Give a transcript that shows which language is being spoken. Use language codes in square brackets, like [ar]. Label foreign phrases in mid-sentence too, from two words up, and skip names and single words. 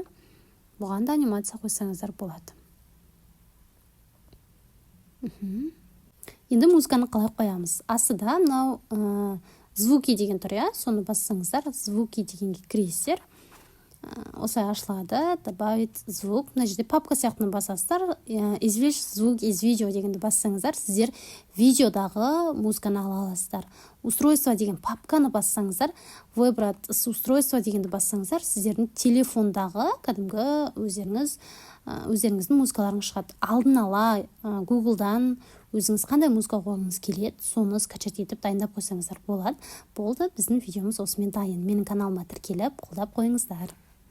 [kk] Бұған да анимация қойсаңыздар болады. Енді музыканы қалай қоямыз? Астыда мынау звуки деген тұр, соны бассаңыздар, звуки дегенге кіресіздер. Осылай ашылады, [ru] добавить звук. [kk] Мына жерде папка сияқтыны басасыздар, [ru] извлечь звук из видео [kk] дегенді бассаңыздар, сіздер видеодағы музыканы ала аласыздар. Устройство деген папканы бассаңыздар, [ru] выбрать с устройства [kk] дегенді бассаңыздар, сіздердің телефондағы кәдімгі өздеріңіздің музыкаларыңыз шығады. Алдын ала Google'дан өзіңіз қандай музыка қойғыңыз келеді, соны скачать етіп дайындап қойсаңыздар болады. Болды, біздің видеомыз осымен дайын. Менің каналыма тіркеліп, қолдап қойыңыздар.